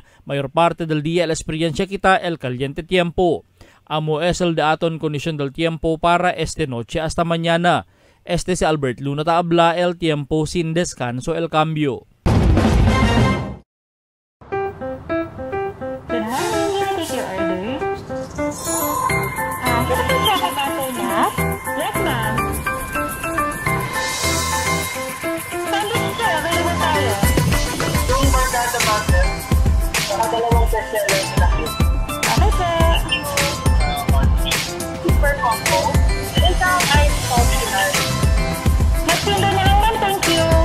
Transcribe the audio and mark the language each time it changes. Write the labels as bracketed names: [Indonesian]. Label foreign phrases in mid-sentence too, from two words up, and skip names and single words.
[Chavacano] Mayor parte del día la experiencia kita el caliente tiempo. Amo es el diaton condición del tiempo para esta noche hasta mañana. Este si Albert Luna Taabla, el tiempo sin descanso el cambio. [English] Yes, ma'am. [Filipino] Sandwich sir, available tayo. Yung barkada butter, saka 2 bestseller na cute. [English] Okay, sir. Super combo. [Filipino] Isang ice optional. Magtinda na lang, ma'am. [English] Thank you.